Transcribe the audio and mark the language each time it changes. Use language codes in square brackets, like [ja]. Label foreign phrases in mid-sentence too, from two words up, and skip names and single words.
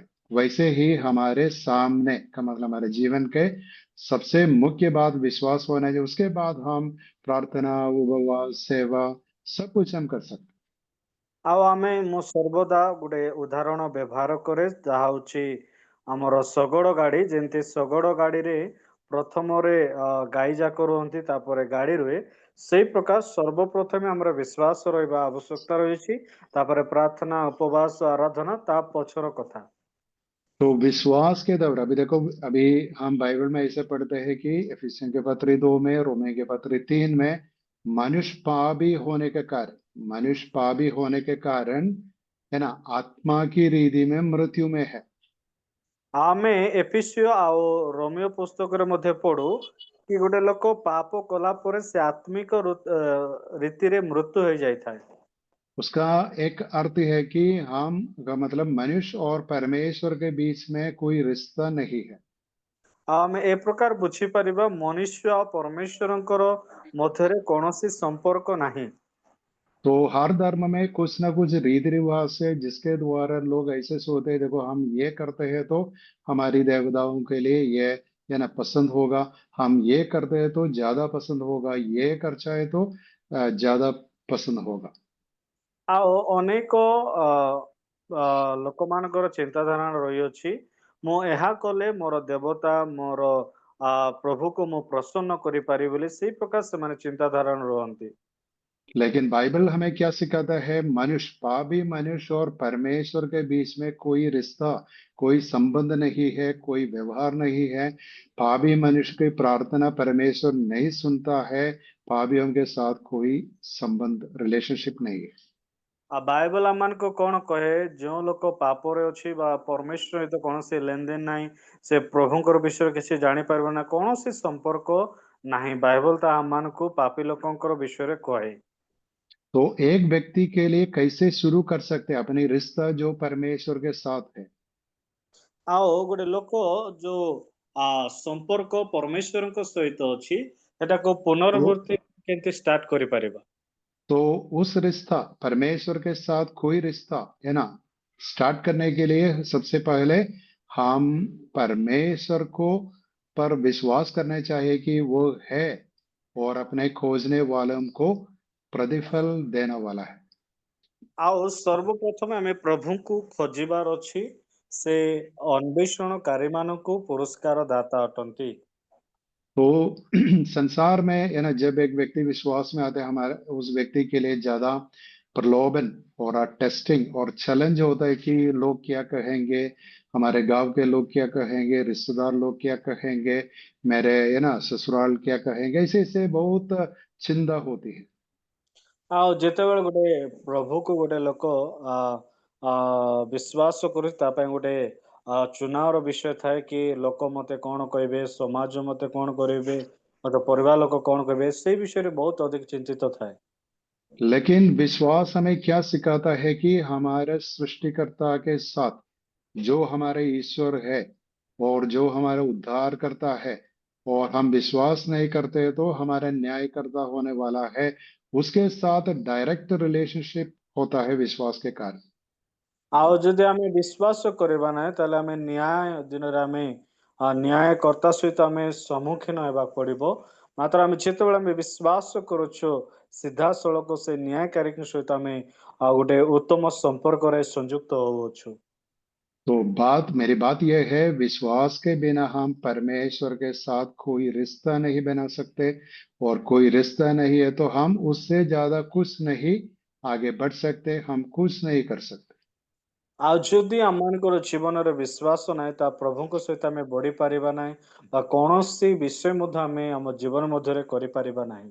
[hi] वैसे ही हमारे सामने का मतलब हमारे जीवन के सबसे मुख्य बात विश्वास होना चाहिए। उसके बाद हम प्रार्थना, उपवास, सेवा, सब कुछ हम कर सकते हैं। [or] ଆଉ ମୁଁ ସର୍ବଦା ଗୋଟେ ଉଦାହରଣ ବ୍ୟବହାର କରେ, ଯାହା ହଉଛି ଆମର ଶଗଡ଼ ଗାଡ଼ି ଯେମିତି ଶଗଡ଼ ଗାଡ଼ିରେ ପ୍ରଥମରେ ଗାଈ ଯାକ ରୁହନ୍ତି ତାପରେ ଗାଡ଼ି ରୁହେ ସେଇ ପ୍ରକାର ସର୍ବପ୍ରଥମେ ଆମର ବିଶ୍ୱାସ ରହିବା ଆବଶ୍ୟକତା ରହିଛି ତାପରେ ପ୍ରାର୍ଥନା ଉପବାସ ଆରାଧନା ତା ପଛର କଥା। [hi] तो विश्वास के द्वारा अभी देखो, अभी हम बाइबल में ऐसे पढ़ते हैं कि इफिसियों के पत्री 2 में, रोमे के पत्री 3 में, मनुष्य पापी होने के कारण है ना, आत्मा की रीति में मृत्यु में है। [or] ଆମେ ଏଫିସିଓ ଆଉ ରୋମିଓ ପୁସ୍ତକରେ ମଧ୍ୟ ପଢୁ କି ଗୋଟେ ଲୋକ ପାପ କଲା ପରେ ସେ ଆତ୍ମିକ ରୀତିରେ ମୃତ୍ୟୁ ହେଇଯାଇଥାଏ। [hi] उसका एक अर्थ है कि हम का मतलब मनुष्य और परमेश्वर के बीच में कोई रिश्ता नहीं है। [or] ଆମେ ଏ ପ୍ରକାର ବୁଝିପାରିବା ମନୁଷ୍ୟ ଆଉ ପରମେଶ୍ୱରଙ୍କର ମଧ୍ୟରେ କୌଣସି ସମ୍ପର୍କ ନାହିଁ। [hi] तो हर धर्म में कुछ ना कुछ रीति रिवाज है जिसके द्वारा लोग ऐसे सोचते हैं, देखो हम ये करते हैं तो हमारी देवताओं के लिए ये है ना पसंद होगा, हम ये करते हैं तो ज्यादा पसंद होगा, ये खर्चा है तो ज्यादा पसंद होगा। [or] ଆଉ ଅନେକ ଲୋକମାନଙ୍କର ଚିନ୍ତାଧାରା ରହିଅଛି ମୁଁ ଏହା କଲେ ମୋର ଦେବତା ମୋର ପ୍ରଭୁକୁ ମୁଁ ପ୍ରସନ୍ନ କରିପାରିବି ବୋଲି ସେଇ ପ୍ରକାର ସେମାନେ ଚିନ୍ତାଧାରା ରୁହନ୍ତି। [hi] लेकिन बाइबल हमें क्या सिखाता है, पापी मनुष्य और परमेश्वर के बीच में कोई रिश्ता, कोई संबंध नहीं है, कोई व्यवहार नहीं है। पापी मनुष्य की प्रार्थना परमेश्वर नहीं सुनता है, पापियों के साथ कोई संबंध, रिलेशनशिप नहीं है। [or] ଆଉ ବାଇବଲ ଆମମାନଙ୍କୁ କଣ କହେ ଯେଉଁ ଲୋକ ପାପରେ ଅଛି ବା ପରମେଶ୍ୱର ସହିତ କୌଣସି ଲେନଦେନ ନାହିଁ ସେ ପ୍ରଭୁଙ୍କର ବିଷୟରେ କିଛି ଜାଣିପାରିବ ନା କୌଣସି ସମ୍ପର୍କ ନାହିଁ ବାଇବଲ ତା ଆମମାନଙ୍କୁ ପାପୀ ଲୋକଙ୍କର ବିଷୟରେ କହେ। [hi] तो एक व्यक्ति के लिए कैसे शुरू कर सकते हैं अपनी रिश्ता जो परमेश्वर के साथ है। [or] ଆଉ ଗୋଟେ ଲୋକ ଯୋଉ ସମ୍ପର୍କ ପରମେଶ୍ୱରଙ୍କ ସହିତ ଅଛି ସେଟାକୁ [hi] तो [or] ପୁନରାବୃତ୍ତି କେମିତି ଷ୍ଟାର୍ଟ କରିପାରିବା। [hi] तो उस रिश्ता, परमेश्वर के साथ कोई रिश्ता है ना, स्टार्ट करने के लिए सबसे पहले हम परमेश्वर को पर विश्वास करना चाहिए कि वो है और अपने खोजने वालों को प्रतिफल देने वाला है। [or] ଆଉ ସର୍ବପ୍ରଥମେ ଆମେ ପ୍ରଭୁଙ୍କୁ ଖୋଜିବାର ଅଛି ସେ ଅନ୍ୱେଷଣକାରୀ ମାନଙ୍କୁ ପୁରସ୍କାର ଦାତା ଅଟନ୍ତି। [hi] तो संसार में है ना, जब एक व्यक्ति विश्वास में आता है, हमारे उस व्यक्ति के लिए ज्यादा प्रलोभन और टेस्टिंग और चैलेंज होता है कि लोग क्या कहेंगे, हमारे गांव के लोग क्या कहेंगे, रिश्तेदार लोग क्या कहेंगे, मेरे है ना ससुराल क्या कहेंगे, ऐसे ऐसे बहुत चिंता होती है। [or] ଆଉ ଯେତେବେଳେ ଗୋଟେ ପ୍ରଭୁକୁ ଗୋଟେ ଲୋକ ଆ ଆ ବିଶ୍ୱାସ କରୁଛି ତା ପାଇଁ ଗୋଟେ ଚୁନାವର ବିଷୟ ଥାଏ କି ଲୋକ ମତେ କଣ କହିବେ ସମାଜ ମତେ କଣ କରିବେ ମତେ ପରିବାର ଲୋକ କଣ କହିବେ ସେଇ ବିଷୟରେ ବହୁତ ଅଧିକ ଚିନ୍ତିତ ଥାଏ। [hi] लेकिन विश्वास हमें क्या सिखाता है कि हमारे सृष्टिकर्ता के साथ जो हमारे ईश्वर है और जो हमारा उद्धार करता है, और हम विश्वास नहीं करते तो हमारा न्यायकर्ता होने वाला है, उसके साथ [en] direct relationship [hi] होता है विश्वास के कारण। [or] ଆଉ ଯଦି ଆମେ ବିଶ୍ୱାସ କରିବା ନାହିଁ ତାହେଲେ ଆମେ ନ୍ୟାୟ ଦିନରେ ଆମେ ନ୍ୟାୟକର୍ତ୍ତା ସହିତ ଆମେ ସମ୍ମୁଖୀନ ହେବାକୁ ପଡିବ ମାତ୍ର ଆମେ ଯେତେବେଳେ ଆମେ ବିଶ୍ୱାସ କରୁଛୁ ସିଧାସଳଖ ସେ ନ୍ୟାୟକାରୀଙ୍କ ସହିତ ଆମେ ଗୋଟେ ଉତ୍ତମ ସମ୍ପର୍କରେ ସଂଯୁକ୍ତ ହଉଅଛୁ। [hi] तो मेरी बात यह है, विश्वास के बिना हम परमेश्वर के साथ कोई रिश्ता नहीं बना सकते, और कोई रिश्ता नहीं है तो हम उससे ज्यादा कुछ नहीं आगे बढ़ सकते, हम कुछ नहीं कर सकते। [or] ଆଉ ଯଦି ଆମମାନଙ୍କର ଜୀବନରେ ବିଶ୍ୱାସ ନାହିଁ ତା ପ୍ରଭୁଙ୍କ ସହିତ ଆମେ ବଢି ପାରିବା ନାହିଁ ବା କୌଣସି ବିଷୟ ମଧ୍ୟ ଆମେ ଆମ ଜୀବନ ମଧ୍ୟରେ କରିପାରିବା ନାହିଁ।